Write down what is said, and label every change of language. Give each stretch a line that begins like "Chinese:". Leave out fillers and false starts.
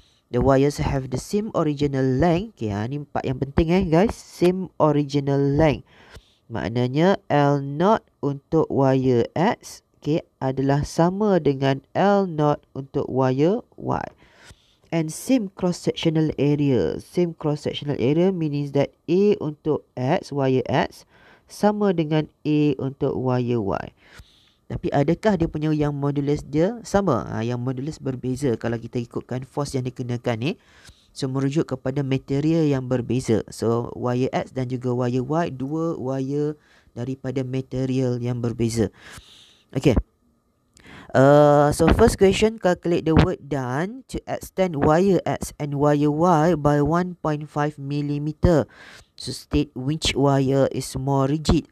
English: The wires have the same original length. Okay,
Malay: ni
English: part
Malay: yang penting
English: guys. Same original length.
Malay: Maknanya L0 untuk wire X, okay, adalah sama dengan L0 untuk wire Y.
English: And same cross-sectional area. Same cross-sectional area means that A
Malay: untuk
English: X, wire X,
Malay: sama dengan A untuk
English: wire Y.
Malay: Tapi adakah dia punya yang modulus dia sama? Yang modulus berbeza kalau kita ikutkan force yang dikenakan ni. So, merujuk kepada material yang berbeza. So, wire X dan juga wire Y, dua wire daripada material yang berbeza. Okay.
English: So, first question, calculate the work done to extend wire X and wire Y by 1.5 mm. So, state which wire is more rigid.